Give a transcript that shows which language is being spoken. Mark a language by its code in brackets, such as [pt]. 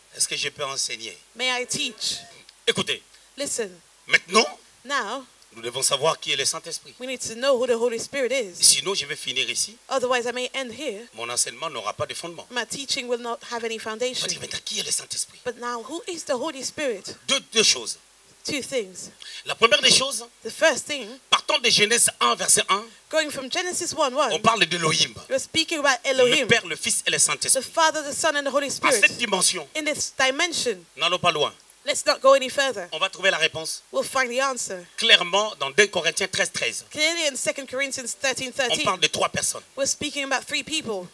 [fr] Est-ce que je peux enseigner? [en] May I teach? [fr] Écoutez, [en] Listen, [fr] maintenant, [en] now [fr] nous devons savoir qui est le Saint-Esprit. [en] we need to know who the Holy Spirit is. [fr] Sinon, je vais finir ici. [en] Otherwise, I may end here. [fr] Mon enseignement n'aura pas de fondement. [en] My teaching will not have any [fr] On va [en] foundation. [fr] dire maintenant qui est le Saint-Esprit. [en] But now, who is the Holy Spirit? [fr] Deux choses. [en] Two things. [fr] La première des choses, [en] The first thing, [fr] partons de Genèse 1, verset 1, [en] going from Genesis 1:1, [fr] on parle d'Élohim. [en] we're speaking about [fr] Le [en] Elohim, [fr] Père, le Fils et le [en] the [fr] Saint-Esprit. [en] Father, the Son, and the Holy [fr] À [en] Spirit. [fr] cette dimension, [en] In this dimension, [fr] n'allons pas loin. [en] let's not go any further. [fr] On va trouver la réponse [en] We'll find the answer. [fr] clairement dans 2 Corinthiens 13, 13. [en] Clearly in 2 Corinthians [fr] On [en] 13:13, [fr] parle de 3 personnes. [en] we're speaking about 3 people.